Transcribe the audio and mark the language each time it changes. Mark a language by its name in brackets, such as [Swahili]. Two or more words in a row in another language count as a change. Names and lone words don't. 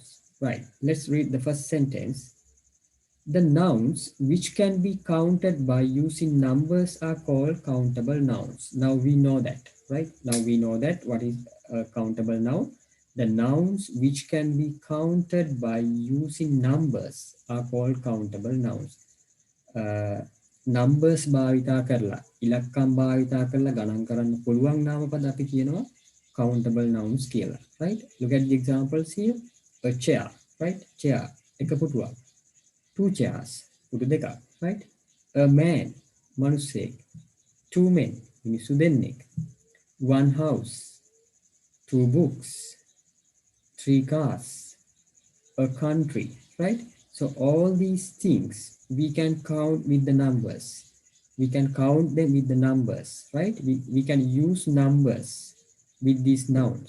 [English] Right, let's read the first sentence. The nouns which can be counted by using numbers are called countable nouns. Now we know that, right? Now we know that what is a countable noun. The nouns which can be counted by using numbers are called countable nouns. [Sinhala] Numbers භාවිතා කරලා ඉලක්කම් භාවිතා කරලා ගණන් කරන්න පුළුවන් නාමපද අපි කියනවා [English] countable nouns [Sinhala] කියලා, [English] right? Look at the examples here. A chair, right? Chair, [Sinhala] එක පුටුවක්. 2 chairs, පුටු දෙකක්, [English] right? A man, [Sinhala] මනුස්සයෙක්. 2 men, මිනිස්සු දෙන්නෙක්. [English] 1 house, 2 books, 3 cars, a country, right? So all these things we can count with the numbers. We can count them with the numbers, right? We can use numbers with these nouns.